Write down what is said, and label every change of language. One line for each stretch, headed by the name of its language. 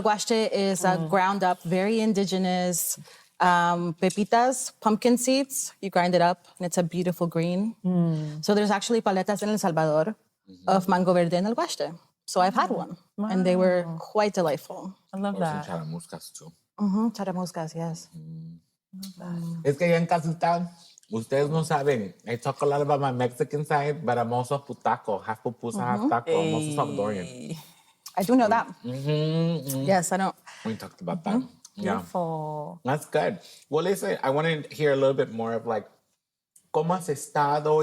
English: alguaste is ground up, very indigenous pepitas, pumpkin seeds. You grind it up, and it's a beautiful green. So there's actually paletas in El Salvador of mango verde and alguaste. So I've had one, and they were quite delightful. I love that. Some charamuscas too. Charamuscas, yes.
Spanish: Es que allá en Casita, ustedes no saben.
English: I talk a lot about my Mexican side, but I'm also putaco, half pupusa, half taco. I'm also Salvadorian. I do know that. Mm-hmm. Yes, I don't. We talked about that. Yeah. Beautiful. That's good. Well, listen, I want to hear a little bit more of like,
Spanish: ¿cómo has estado?